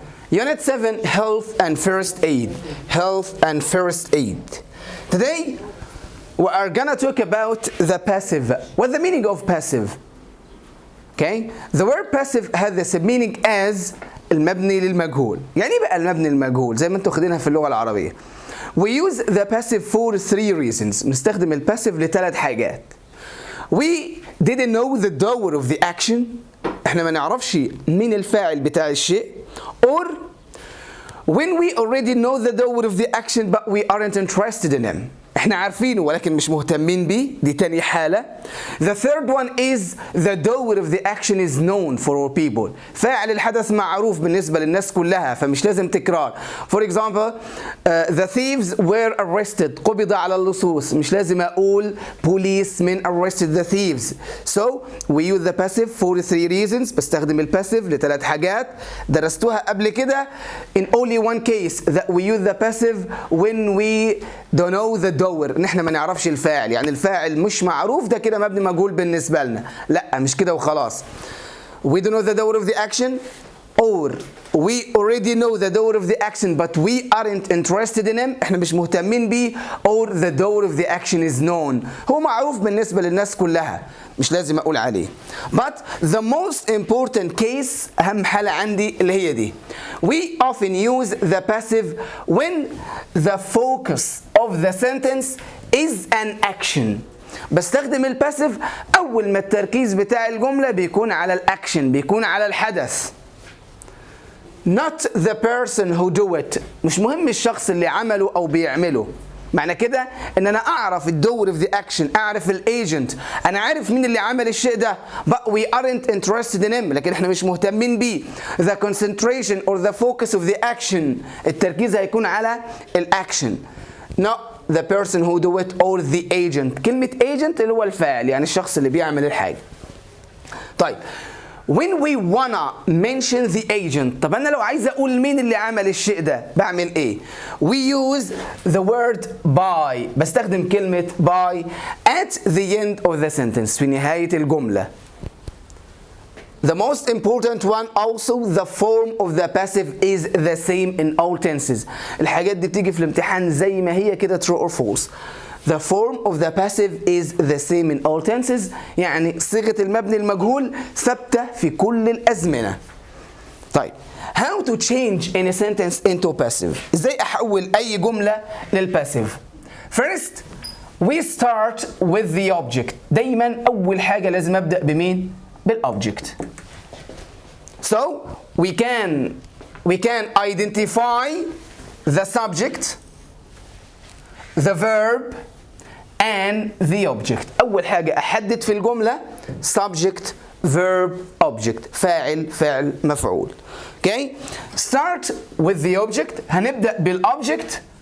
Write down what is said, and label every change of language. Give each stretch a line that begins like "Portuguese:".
English: Unit 7, Health and First Aid. Health and First Aid. Today, we are gonna talk about the passive. What's the meaning of passive? Okay, the word passive has the same meaning as المبني للمجهول.
Arabic: يعني ايه بقى المبني للمجهول؟ زي ما انتوا واخدينها في اللغة العربية.
English: We use the passive for 3 reasons.
Arabic: بنستخدم الباسيف لثلاث حاجات.
English: We didn't know the doer of the action.
Arabic: احنا ما نعرفش مين الفاعل بتاع الشيء.
English: Or when we already know the doer of the action but we aren't interested in him.
Arabic: احنا عارفينه ولكن مش مهتمين بيه. دي تاني حالة.
English: The third one is the doer of the action is known for all people.
Arabic: فاعل الحدث معروف بالنسبة للناس كلها فمش لازم تكرار.
English: For example, the thieves were arrested.
Arabic: قبض على اللصوص. مش لازم أقول
English: policemen arrested the thieves. So we use the passive for 3 reasons.
Arabic: بستخدم الباسيف لثلاث حاجات درستوها قبل كده.
English: In only one case that we use the passive when we don't know the doer.
Arabic: ان احنا ما نعرفش الفاعل، يعني الفاعل مش معروف ده كده مبني مجهول بالنسبه لنا. لا مش كده وخلاص.
English: We don't know the doer of the action or we already know the doer of the action but we aren't interested in him.
Arabic: احنا مش مهتمين بيه.
English: or the doer of the action is known.
Arabic: هو معروف بالنسبه للناس كلها مش لازم اقول عليه.
English: But the most important case
Arabic: اهم حالة عندي اللي هي دي.
English: We often use the passive when the focus of the sentence is an action.
Arabic: بستخدم الباسيف اول ما التركيز بتاع الجملة بيكون على الاكشن، بيكون على الحدث.
English: Not the person who do it.
Arabic: مش مهم الشخص اللي عمله او بيعمله. معنى كده ان انا اعرف الدور
English: of the action،
Arabic: اعرف الايجنت، انا عارف مين اللي عمل الشيء ده
English: but we aren't interested in him.
Arabic: لكن احنا مش مهتمين بيه.
English: The concentration or the focus of the action.
Arabic: التركيز هيكون على الاكشن.
English: not the person who do it or the agent.
Arabic: كلمة agent اللي هو الفاعل، يعني الشخص اللي بيعمل الحاجة.
English: طيب when we wanna mention the agent.
Arabic: طب انا لو عايز اقول مين اللي عمل الشيء ده بعمل ايه؟
English: we use the word by.
Arabic: بستخدم كلمة by
English: at the end of the sentence.
Arabic: في نهاية الجملة.
English: The most important one also, the form of the passive is the same in all tenses.
Arabic: الحاجات دي بتيجي في الامتحان زي ما هي كده
English: true or false. The form of the passive is the same in all tenses.
Arabic: يعني صيغة المبني المجهول ثابتة في كل الأزمنة.
English: طيب how to change any sentence into passive.
Arabic: ازاي احول اي جملة للباسيف؟
English: First we start with the object.
Arabic: دايما اول حاجة لازم ابدأ بمين؟ بالobject.
English: So we can identify the subject, the verb and the object.
Arabic: أول حاجة أحدد في الجملة
English: subject, verb, object.
Arabic: فاعل مفعول.
English: Okay? Start with the object.
Arabic: هنبدأ بالobject.